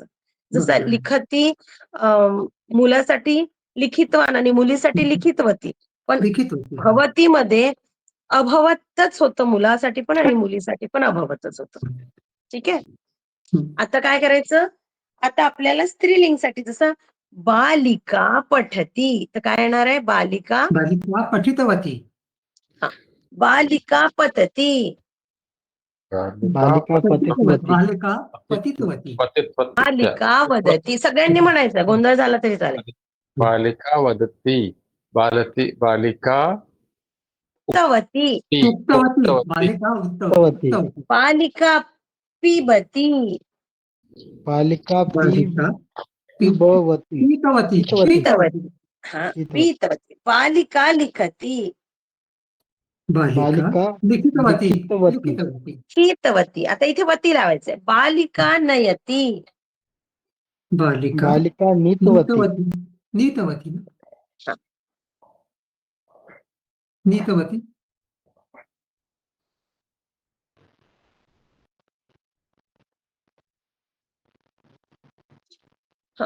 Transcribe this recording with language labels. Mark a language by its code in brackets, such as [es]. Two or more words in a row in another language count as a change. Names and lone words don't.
[mr] जसं लिखती मुलासाठी लिखितवान आणि मुलीसाठी लिखितवती. पण भवती मध्ये अभवतच होतं मुलासाठी पण आणि मुलीसाठी पण अभवतच होतं. ठीक आहे. आता काय करायचं? आता आपल्याला स्त्रीलिंगसाठी जसं [sa] बालिका पठती, [mr] तर काय येणार आहे? [sa] बालिका पठितवती. बालिका पतती, बालिका पतितवती. बालिका पतितवती. बालिका वदती. [mr] सगळ्यांनी म्हणायचं, गोंधळ झाला तरी चालेल. [sa] बालिका वदती, बालिका उक्तवती, बालिका उक्तवती. बालिका पिबती, बालिका पीतवती. पीतवती. हा, पीतवती. बालिका लिखती, बालिका लिखितवती. लिखितवती. [mr] आता इथे वती लावायचंय. [sa] बालिका नयती, बालिका बालिका नीतवती. नीतवती नीतवती हा. नीतवती हा.